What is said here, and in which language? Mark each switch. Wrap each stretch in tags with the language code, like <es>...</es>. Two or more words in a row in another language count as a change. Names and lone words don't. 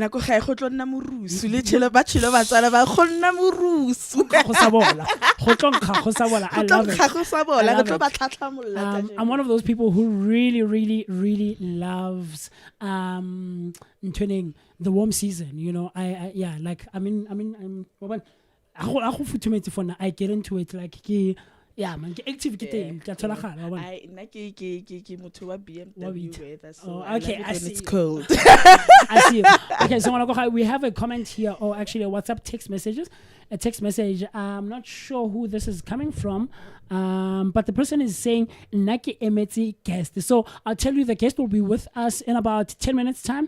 <en>I'm one of those people who really loves turning the warm season. You know, I get into it like Yeah, man, active</en> <tn>ke teng, ke a tholagala, wa bona. Nna ke motho wa BMW weather, so</tn> <en>Oh, I okay, love it I when see. it's cold. I see. Okay, so we have a comment here, or actually a WhatsApp text messages. A text message. I'm not sure who this is coming from, but the person is saying Naki Emeti guest. So I'll tell you, the guest will be with us in about 10 minutes time.</en>